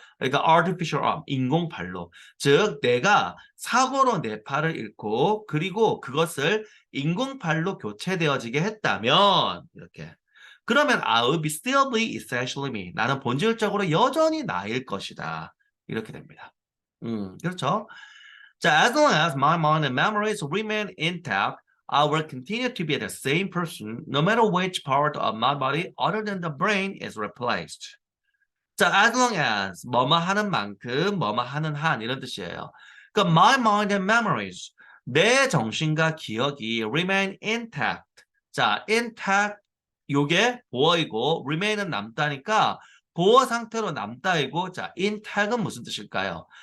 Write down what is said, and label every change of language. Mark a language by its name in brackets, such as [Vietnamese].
[Korean] 그러니까 [English] artificial arm, [Korean] 인공발로. 즉 내가 사고로 내 팔을 잃고 그리고 그것을 인공발로 교체되어지게 했다면 이렇게. [English] 그러면 I will be still be essentially me. [Korean] 나는 본질적으로 여전히 나일 것이다. 이렇게 됩니다. 그렇죠. [English] 자, as long as my mind and memories remain intact, I will continue to be the same person no matter which part of my body other than the brain is replaced. [Korean] 자, [English] as long as [Korean] 뭐뭐 하는 만큼 뭐뭐 하는 한 이런 뜻이에요. 그러니까 [English] my mind and memories [Korean] 내 정신과 기억이 [English] remain intact. [Korean] 자, intact 요게 보어이고 remain은 남다니까 보어 상태로 남다이고 자, intact은 무슨 뜻일까요?